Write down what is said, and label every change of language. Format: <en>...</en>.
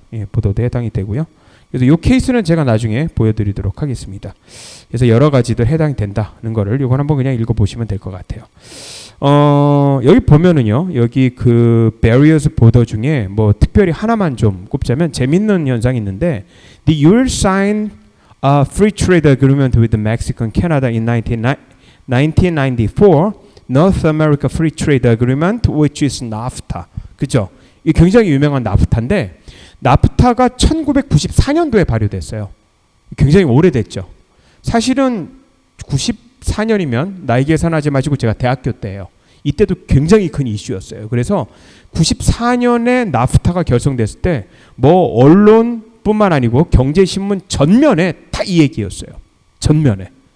<ko>예, 보더도 해당이 되고요. 그래서 이 케이스는 제가 나중에 보여드리도록 하겠습니다. 그래서 여러 가지들 해당이 된다는 거를 이건 한번 그냥 읽어보시면 될 것 같아요. 여기 보면은요, 여기 그 barriers border 중에 뭐 특별히 하나만 좀 꼽자면 재밌는 현상이 있는데,</ko> <en>the U.S. signed a free trade agreement with Mexico and Canada in 1994, North America Free Trade Agreement, which is NAFTA.</en> <ko>그죠? 이 굉장히 유명한 나프타인데, 나프타가 1994년도에 발효됐어요. 굉장히 오래됐죠. 사실은 94년이면 나이 계산하지 마시고 제가 대학교 때예요. 이때도 굉장히 큰 이슈였어요. 그래서 94년에 나프타가 결성됐을 때 뭐 언론뿐만 아니고 경제신문 전면에 다 이 얘기였어요. 전면에.</ko>